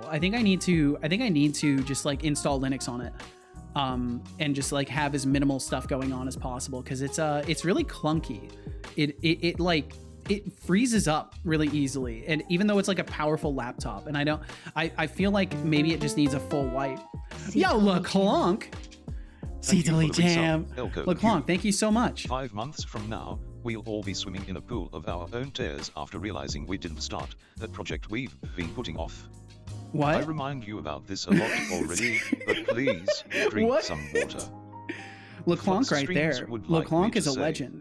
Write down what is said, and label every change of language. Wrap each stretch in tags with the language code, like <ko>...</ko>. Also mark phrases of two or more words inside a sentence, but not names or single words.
<en>I think I need to just like install Linux on it, and just like have as minimal stuff going on as possible, because it's really clunky. It freezes up really easily, and even though it's like a powerful laptop, and I feel like maybe it just needs a full wipe. Yo, LeClonk! Setolyx Jam! LeClonk, thank you so much. 5 months from now, we'll all be swimming in a pool of our own tears after realizing we didn't start that project we've been putting off. What? I remind you about this a lot already, but please drink some water. LeClonk right there. LeClonk is a legend.</en>